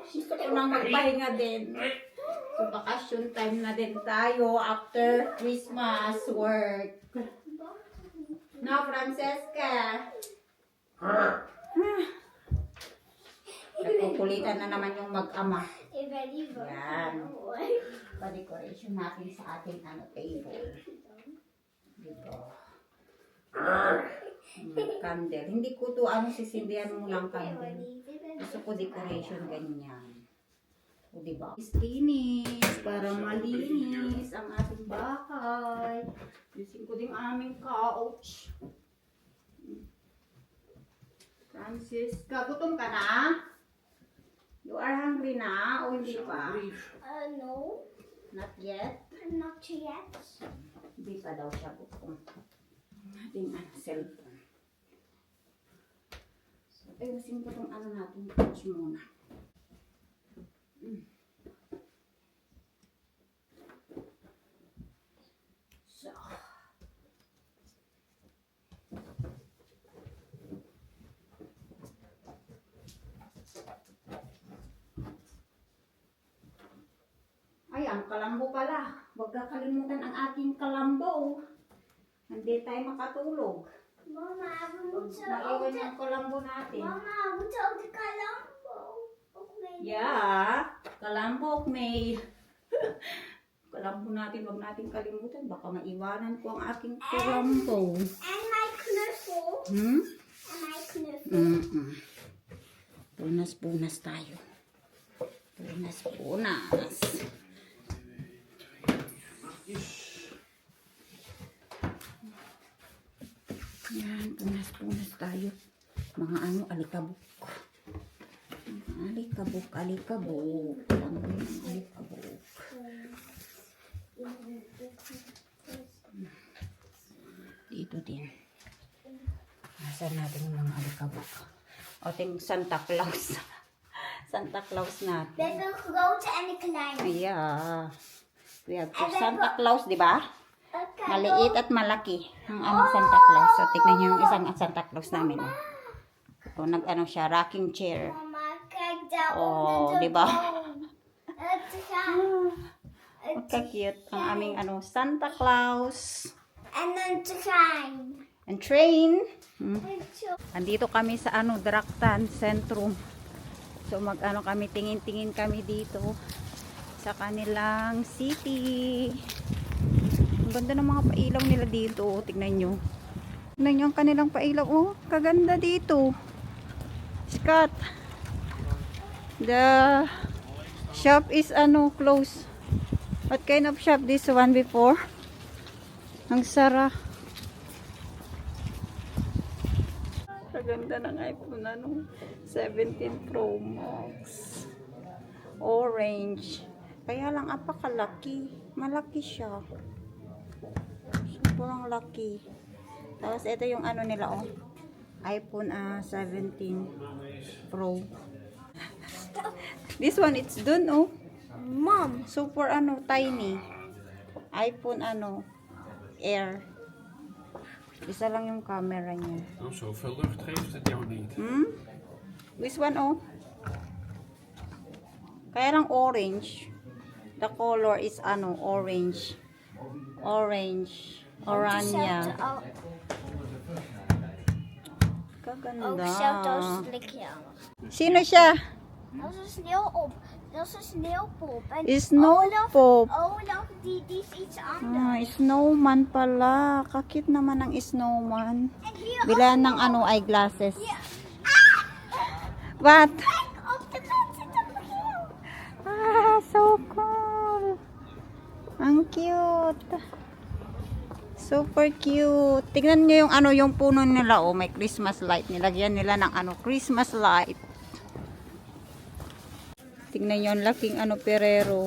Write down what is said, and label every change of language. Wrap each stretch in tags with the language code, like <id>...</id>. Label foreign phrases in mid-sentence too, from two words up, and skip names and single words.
<tl>Gusto ko nang magpahinga din. So, bakasyon time na din tayo</tl> <en>after Christmas work.</en> <tl>No, Francesca? Nagkukulitan na naman yung mag-ama.</tl> <nl>Ik ben liever.</nl> <tl>Yan. Pa-decoration natin sa ating table. Dito. Candle. Hindi ko to sisindihan mo lang candle. Gusto ko decoration ganyan. O diba? Linis para malinis ang ating bahay. Yusin ko din aming couch. Francisca, gutom ka na?</tl> <en>You are hungry</en> <tl>na o hindi pa?</tl> <en>No, Not yet? not yet.</en> <tl>Hindi pa daw siya gutom. Ating cellphone. So, ayusin ko itong natin couch muna. So. Ay, ang kalambo pala. Huwag kakalimutan ang aking kalambo. Hindi tayo makatulog.</tl> <nl>Mama, we moeten</nl> <tl>Naiwan yung kalambo natin.</tl> <nl>Mama, we moeten ook de kalambo ook mee.</nl> <en>Yeah,</en> <tl>kalambo may. Kalambo natin, huwag natin kalimutan. Baka maiwanan ko ang aking kalambo.</tl> <nl>En mijn knuffel. Hmm? En mijn knuffel.</nl> <tl>Punas-punas tayo. Punas-punas. Yan, punas-punas tayo. Mga alikabok. Alikabok. Ang alikabok. Dito din. Nasaan natin yung mga alikabok? O, ting Santa Claus. Santa Claus</tl> <nl>We</nl> <tl>natin.</tl> <nl>hebben een grote en een kleine.</nl> <en>Yeah. We have two Santa Claus,</en> <tl>di ba? Maliit at malaki ang Santa Claus. So, tignan niyo yung isang Santa Claus namin. So, siya,</tl> <en>rocking chair.</en> <nl>Mama, kijk daar Oh, onder de</nl> <tl>di ba?</tl> <nl>boom. Het gaat.</nl> <tl>Magka-cute ang aming Santa Claus.</tl> <nl>En een trein.</nl> <en>And train.</en> <nl>En zo.</nl> <tl>Andito kami sa Draktan Sentrum. So kami, tingin-tingin kami dito sa kanilang city. Ang ganda ng mga pailaw nila dito. Tignan nyo. Tignan nyo ang kanilang pailaw. Oh, kaganda dito. Scott.</tl> <en>The shop is closed. What kind of shop this one before?</en> <tl>Ang sara. Kaganda ng iPhone ano, 17 Pro Max. Orange. Kaya lang apakalaki. Malaki siya. Sobrang laki. Tapos ito yung ano nila oh. iPhone 17 Pro.</tl> <en>This one it's dun oh. Mom.</en> <tl>Super ano, tiny. iPhone ano, Air. Isa lang yung camera niya.</tl> <nl>Nou, zoveel lucht geeft het jou niet.</nl> <en>This one</en> <tl>oh. Kaya lang orange.</tl> <en>The color is ano, orange. Orange.</en> <tl>Oranje. Kaganda.</tl> <nl>Ook zelf als slikje.</nl> <tl>Sino siya?</tl> <nl>Dat is een sneeuwop. Dat is een sneeuwpop. En</nl> <en>Snowpop.</en> <nl>Olaf, die is iets anders.</nl> <tl>Snowman pala. Kakit naman ang snowman.</tl> <nl>En hier</nl> <tl>Bilan ng ano, eyeglasses.</tl> <en>What?</en> <nl>op de bed zit een bril.</nl> <en>So cool.</en> <tl>Ang cute.</tl> <en>Super cute.</en> <tl>Tingnan niyo yung ano, yung puno nila oh, may</tl> <en>Christmas light.</en> <tl>Nilagyan nila ng ano,</tl> <en>Christmas light.</en> <tl>Tingnan niyo ang laking ano, perero.</tl>